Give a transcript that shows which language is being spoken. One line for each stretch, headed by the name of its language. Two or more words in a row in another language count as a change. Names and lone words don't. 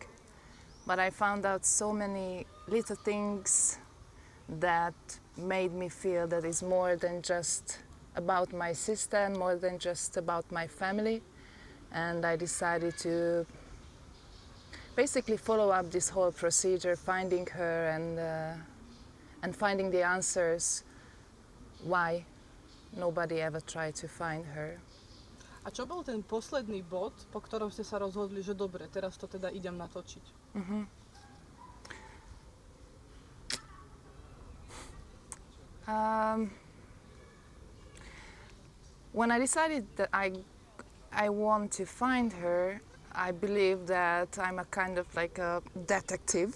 English: But I found out so many little things that made me feel that it's more than just about my sister and more than just about my family. And I decided to basically follow up this whole procedure, finding her and finding the answers why nobody ever tried to find her.
Slovak: A čo bol ten posledný bod, po ktorom ste sa rozhodli, že dobre, teraz to teda idem natočiť?
English: When I decided that I want to find her, I believe that I'm a kind of like a detective.